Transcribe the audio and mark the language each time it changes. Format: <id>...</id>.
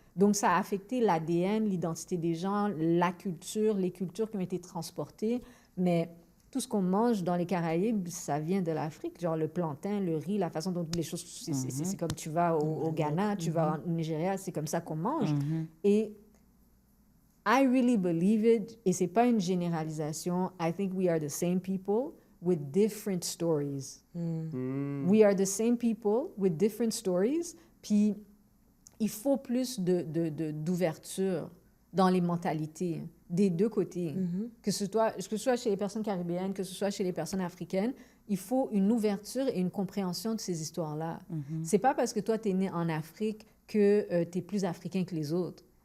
<fr>Donc, ça a affecté l'ADN, l'identité des gens, la culture, les cultures qui ont été transportées. Mais tout ce qu'on mange dans les Caraïbes, ça vient de l'Afrique. Genre le plantain, le riz, la façon dont les choses... C'est comme tu vas au Ghana, tu vas au Nigeria, c'est comme ça qu'on mange. Et</fr> <en>I really believe it,</en> <fr>et c'est pas une généralisation.</fr> <en>I think we are the same people with different stories. We are the same people with different stories.</en> <fr>Puis, il faut plus d'ouverture dans les mentalités des 2 côtés. Que ce soit chez les personnes caribéennes, que ce soit chez les personnes africaines, il faut une ouverture et une compréhension de ces histoires-là. C'est pas parce que toi, tu es né en Afrique que tu es plus africain que les autres.</fr>